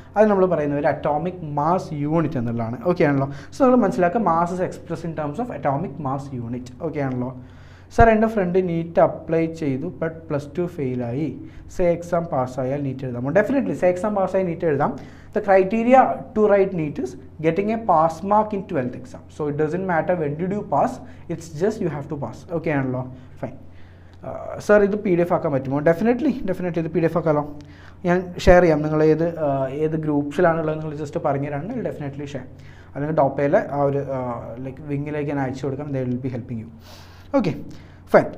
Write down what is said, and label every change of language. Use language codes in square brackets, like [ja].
[ml] അത് നമ്മൾ പറയുന്ന ഒരു അറ്റോമിക് മാസ് യൂണിറ്റ് എന്നുള്ളതാണ്. ഓക്കെ ആണല്ലോ. സോ നമ്മൾ മനസ്സിലാക്കുക [en] Mass is express in terms of atomic mass unit. Okay ആണല്ലോ. [ml] സാർ എൻ്റെ ഫ്രണ്ട് നീറ്റ് അപ്ലൈ ചെയ്തു but +2 ഫെയിലായി, say exam പാസ്സായാൽ NEET എഴുതാമോ? Definitely say exam പാസ്സായി നീറ്റ് എഴുതാം. [en] The criteria to write NEET is getting a pass mark in 12th exam. So it doesn't matter when did you pass, it's just you have to pass. [ml] Okay ആണല്ലോ, fine. Sir ഇത് PDF ആക്കാൻ പറ്റുമോ? Definitely ഇത് PDF ആക്കാമല്ലോ. ഞാൻ share ചെയ്യാം. നിങ്ങൾ ഏത് ഗ്രൂപ്പ്സിലാണുള്ളത് നിങ്ങൾ ജസ്റ്റ് പറഞ്ഞു തരാണെങ്കിൽ ഡെഫിനറ്റ്ലി ഷെയർ. അല്ലെങ്കിൽ ഡോപ്പയിലെ ആ ഒരു ലൈക്ക് വിങ്ങിലേക്ക് ഞാൻ അയച്ചു കൊടുക്കാം. [en] They will be helping you. [ml] Okay fine.